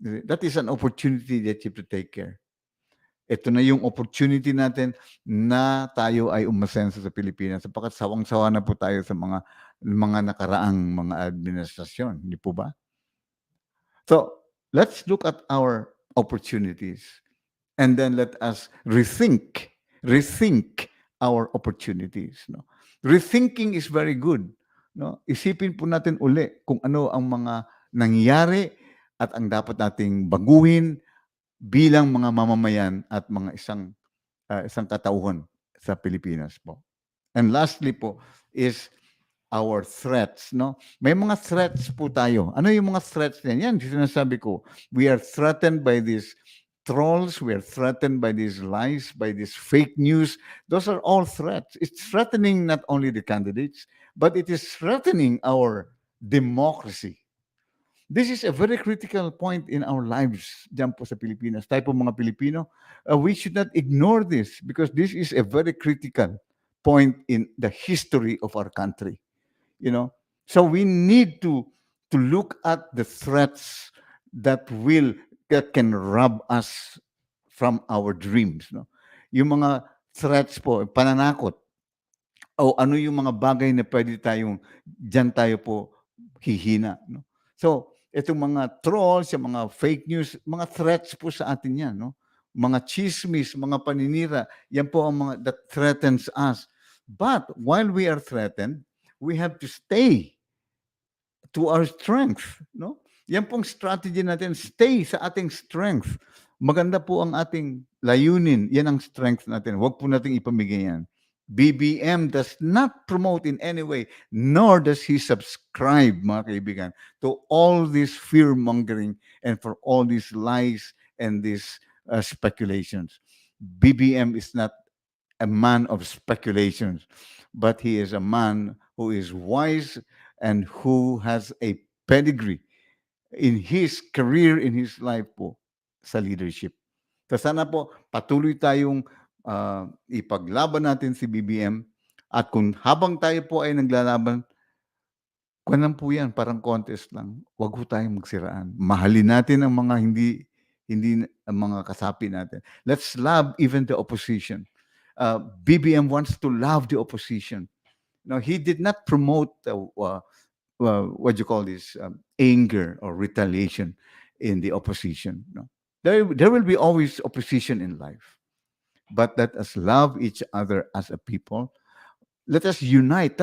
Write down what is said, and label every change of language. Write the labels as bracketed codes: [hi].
[en] That is an opportunity that you have to take care. [tl] Ito na yung opportunity natin na tayo ay umasenso sa Pilipinas sapagkat sawang-sawa na po tayo sa mga nakaraang mga administrasyon, hindi po ba? [en] So, let's look at our opportunities and then let us rethink our opportunities, no? Rethinking is very good, no? [tl] Isipin po natin uli kung ano ang mga nangyayari at ang dapat nating baguhin bilang mga mamamayan at mga isang katauhan sa Pilipinas po. [en] And lastly po is our threats, no? [tl] May mga threats po tayo. Ano yung mga threats niyan? Yan, sinasabi ko. [en] We are threatened by this trolls. We are threatened by these lies, by this fake news. Those are all threats. It's threatening not only the candidates, but it is threatening our democracy. This is a very critical point in our lives [tl] dyan po sa Pilipinas. Tayo po mga Pilipino, [en] we should not ignore this because this is a very critical point in the history of our country. You know, so we need to look at the threats that can rob us from our dreams. [tl] No, yung mga threats po, pananakot, o ano yung mga bagay na pwede tayong, dyan tayo po hihina. No? So, itong mga trolls, yung mga fake news, mga threats po sa atin yan. No? Mga chismis, mga paninira, yan po ang mga [en] that threatens us. But while we are threatened, we have to stay to our strength. [tl] No? Yan pong strategy natin, stay sa ating strength. Maganda po ang ating layunin. Yan ang strength natin. Huwag po nating ipamigay yan. [en] BBM does not promote in any way, nor does he subscribe, [tl] mga kaibigan, [en] to all this fear-mongering and for all these lies and these speculations. BBM is not a man of speculations, but he is a man who is wise and who has a pedigree in his career, in his life po, sa leadership. [tl] So sana po patuloy tayong ipaglaban natin si BBM at kung habang tayo po ay naglalaban, kuwan lang po yan, parang contest lang. Huwag po tayong magsiraan. Mahalin natin ang mga hindi ang mga kasapi natin. [en] Let's love even the opposition. BBM wants to love the opposition. No, he did not promote what you call this anger or retaliation in the opposition. No, there will be always opposition in life, but let us love each other as a people. Let us unite.